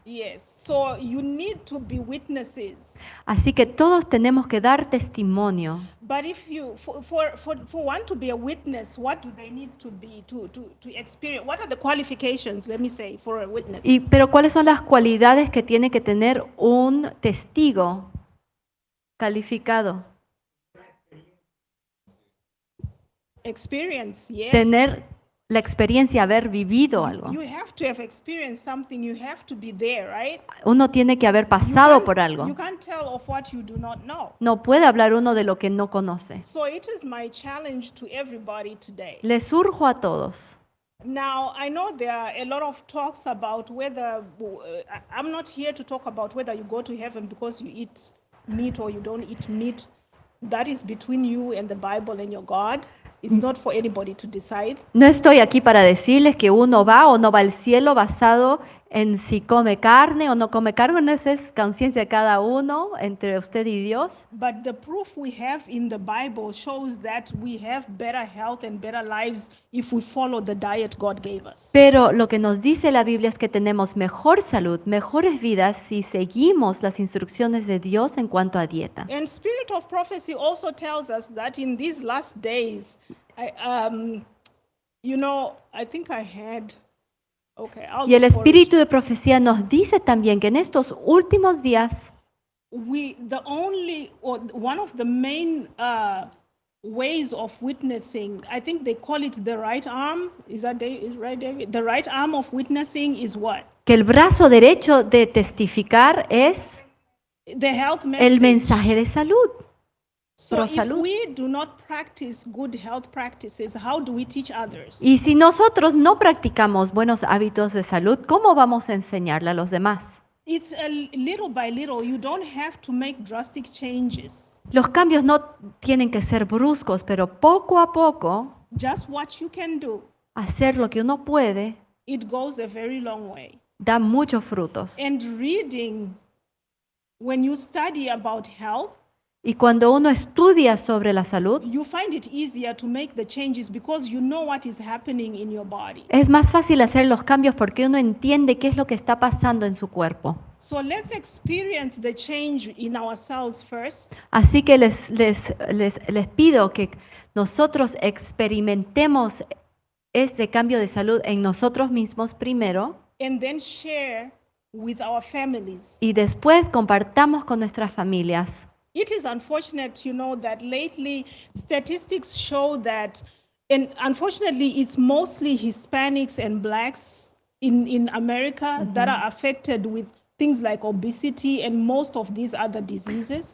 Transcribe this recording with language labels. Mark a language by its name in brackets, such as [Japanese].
[English] yes, so you need to be witnesses. [Spanish] Así que todos tenemos que dar testimonio. [English] But if you, for one to be a witness, what do they need to be to experience? What are the qualifications, let me say, for a witness? [Spanish] Pero ¿cuáles son las cualidades que tiene que tener un testigo calificado? [English] Experience, yes. [Spanish] Tener la experiencia, haber vivido algo. [English] You have to have experienced something. You have to be there, right? [Spanish] Uno tiene que haber [English] You [Spanish] pasado [English] can't- [Spanish] por algo. [English] You can't tell of what you do not know. [Spanish] No puede hablar uno de lo que no conoce. [English] So it is my challenge to everybody today. [Spanish] Les urjo a todos. [English] Now, I know there are a lot of talks about whether, I'm not here to talk about whether you go to heaven because you eat meat or you don't eat meat. That is between you and the Bible and your God. It's not for anybody to decide. [Spanish] No estoy aquí para decirles que uno va o no va al cielo basado en si come carne o no come carne. No, eso es conciencia de cada uno entre usted y Dios. [English] But the proof we have in the Bible shows that we have better health and better lives if we follow the diet God gave us. [Spanish] Pero lo que nos dice la Biblia es que tenemos mejor salud, mejores vidas si seguimos las instrucciones de Dios en cuanto a dieta. [English] And Spirit of Prophecy also tells us that in these last days, I think I had. Okay, I'll [Spanish] Y el [English] look for it. [Spanish] espíritu de profecía nos dice también que en estos últimos días [English] One of the main ways of witnessing, I think they call it the right arm. Is that right, David? The right arm of witnessing is what? [Spanish] que el brazo derecho de testificar es [English] The health [Spanish] el [English] message. [Spanish] mensaje de salud. [English] So [Spanish] pro [English] if [Spanish] salud. [English] we do not practice good health practices, how do we teach others? [Spanish] Y si nosotros no practicamos buenos hábitos de salud, ¿cómo vamos a enseñarle a los demás? [English] It's a little by little. You don't have to make drastic changes. [Spanish] Los cambios no tienen que ser bruscos, pero poco a poco, [English] Just what you can do, [Spanish] hacer lo que uno puede [English] it goes a very long way. [Spanish] da muchos frutos. [English] And reading, when you study about health, [Spanish] Y cuando uno estudia sobre la salud, [English] you find it easier to make the changes because you know what is happening in your body. [Spanish] es más fácil hacer los cambios porque uno entiende qué es lo que está pasando en su cuerpo. [English] So let's experience the change in ourselves first, [Spanish] Así que les pido que nosotros experimentemos este cambio de salud en nosotros mismos primero [English] and then share with our families. [Spanish] y después compartamos con nuestras familias. [English] It is unfortunate, that lately statistics show that, and unfortunately, it's mostly Hispanics and blacks in America that are affected with things like obesity and most of these other diseases.